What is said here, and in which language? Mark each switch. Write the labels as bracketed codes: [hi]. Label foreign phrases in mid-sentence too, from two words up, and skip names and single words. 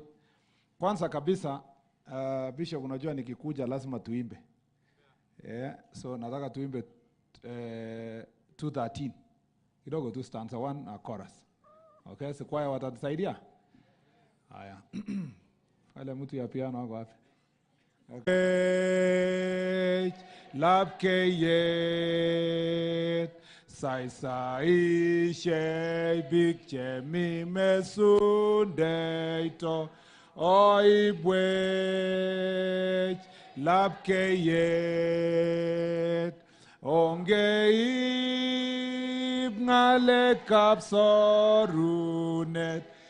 [sw] Kwanza kabisa, Bishop, unajua nikikuja lazima tuimbe. Yeah, so nataka tuimbe 213. Kidogo tu stanza 1 na chorus. Okay, so kwaya watatusaidia? Haya. Wale mtu ya piano wako wapi? Okay. [kln] Lapkeyet sai shei bikche mi mesundeito oibwech lapkeyet ongeib ngalekab sorunet